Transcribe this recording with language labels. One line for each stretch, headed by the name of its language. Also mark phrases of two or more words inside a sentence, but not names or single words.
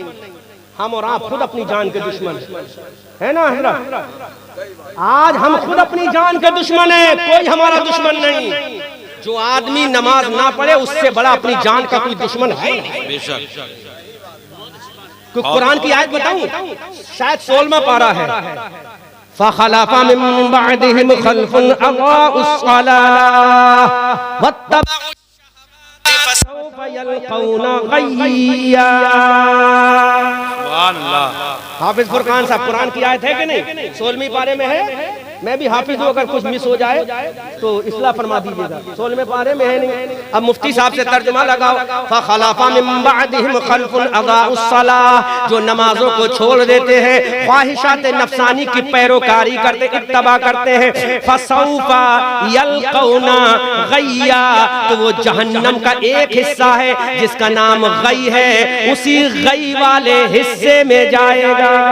Hindi: हम और आप खुद अपनी जान के दुश्मन है ना हजरत? आज हम खुद अपनी जान के दुश्मन है, कोई हमारा दुश्मन नहीं। जो आदमी नमाज ना पढ़े उससे बड़ा अपनी जान का कोई दुश्मन है नहीं। बेशक। कुरान की आयत बताऊं, शायद 16वां पारा है।
Arabic: فخلف من بعدهم خلف أضاعوا الصلاة واتبعوا الشهوات فسوف يلقون غيا. سبحان الله.
Hindi: हाफिज फुरकान साहब, कुरान की आयत है कि नहीं? 16वें पारे में है। मैं भी हाफिज हूँ, अगर कुछ मिस हो जाए तो इस्लाह फरमा दीजिएगा। 16वें पारे में है नहीं। अब मुफ्ती साहब से तर्जुमा लगाओ।
Arabic: فخلف من بعدهم خلف أضاعوا الصلاة,
Hindi: जो नमाजों को छोड़ देते हैं, ख्वाहिशात नफसानी की पैरोकारी करते, इत्तबा करते हैं,
Arabic: فسوف يلقون غيا,
Hindi: तो वो जहन्नम का एक हिस्सा है जिसका नाम गई है, उसी गई वाले हिस्से में जाएगा।